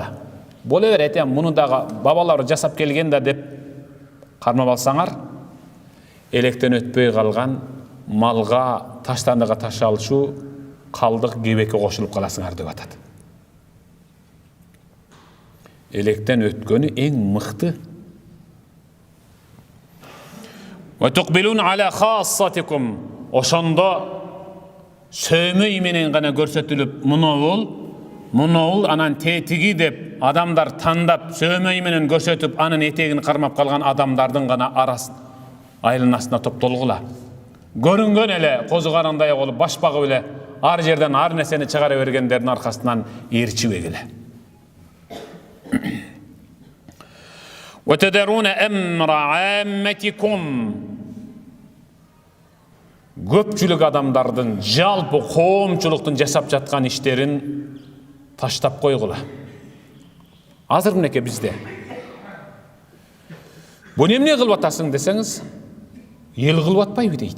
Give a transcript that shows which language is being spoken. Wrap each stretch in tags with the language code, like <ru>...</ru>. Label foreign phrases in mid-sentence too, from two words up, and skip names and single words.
<ky>Боло берет, муну дагы бабалар жасап келген да деп кармап алсаңар, электен өтпөй калган малга, таштандыга ташалчу калдык кебекке кошулуп каласыңар деп атат. Электен өткөнү эң мыкты.</ky> <ar>وتقبلون على خاصتكم.</ar> <ky>Ошондо сөймөй менен гана көрсөтүлүп, мунул анан тетиги деп адамдар тандап, сөймөй менен көрсөтүп, анын этегин кармап калган адамдардын гана арасы айланасына топтолгула. Көрүнгөн эле козу карандай болуп, баш багып эле ар жерден ар нерсени чыгара бергендердин аркасынан ээрчибек эле.</ky> <ar>وتدرون أمر عامتكم.</ar> <ky>Көпчүлүк адамдардын, жалпы коомчулуктун жасап жаткан иштерин таштап койгула. Азыр мынеке бизде буну эмне кылып атасың десеңиз, эл кылып атпайбы дейт.</ky>